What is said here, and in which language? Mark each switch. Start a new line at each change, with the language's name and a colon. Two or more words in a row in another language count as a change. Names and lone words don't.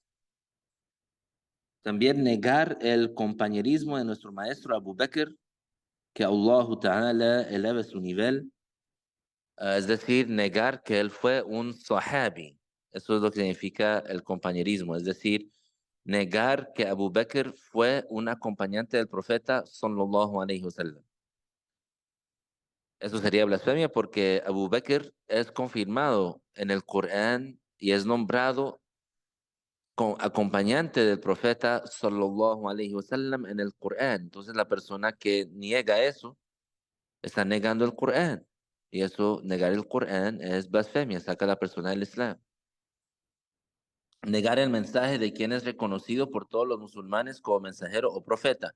Spanish: También negar el compañerismo de nuestro maestro Abu Bakr, que Allah Ta'ala eleve su nivel, es decir, negar que él fue un sahabi. Eso es lo que significa el compañerismo, es decir, negar que Abu Bakr fue un acompañante del profeta
Arabic: صلى الله عليه وسلم.
Spanish: Eso sería blasfemia porque Abu Bakr es confirmado en el Corán y es nombrado acompañante del profeta
Arabic: صلى الله عليه وسلم
Spanish: en el Corán. Entonces la persona que niega eso está negando el Corán. Y eso, negar el Corán es blasfemia, saca a la persona del Islam. Negar el mensaje de quien es reconocido por todos los musulmanes como mensajero o profeta.